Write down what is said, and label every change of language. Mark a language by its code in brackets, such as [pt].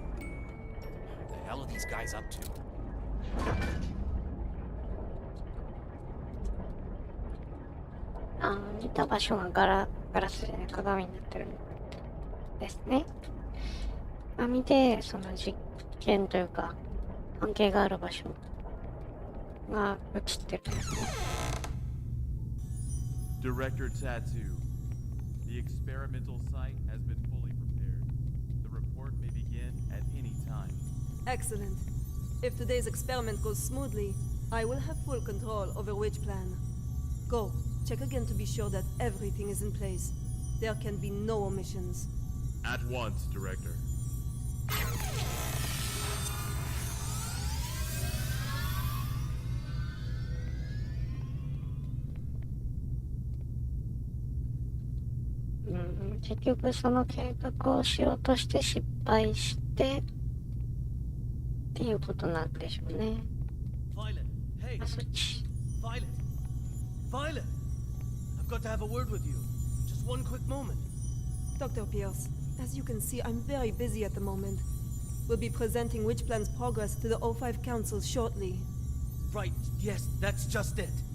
[en] What the hell are these guys up to? [ja] 見た場所がガラスで鏡になってるんですね。見て、その実験というか関係がある場所が映ってるんですね。 [en] Director Tattoo, the experimental site has been fully prepared. The report may begin at any time. Excellent. If today's experiment goes smoothly, I will have full control over which plan. Go. Check again to be sure that everything is in place. There can be no omissions. At once, Director. Mm-hmm. [ja] 結局その計画をしようとして失敗してっていうことなんでしょうね。そっち。 [en] Violet! I've got to have a word with you. Just one quick moment. Dr. Pierce, as you can see, I'm very busy at the moment. We'll be presenting Witch Plan's progress to the O5 Council shortly. Right, yes, that's just it.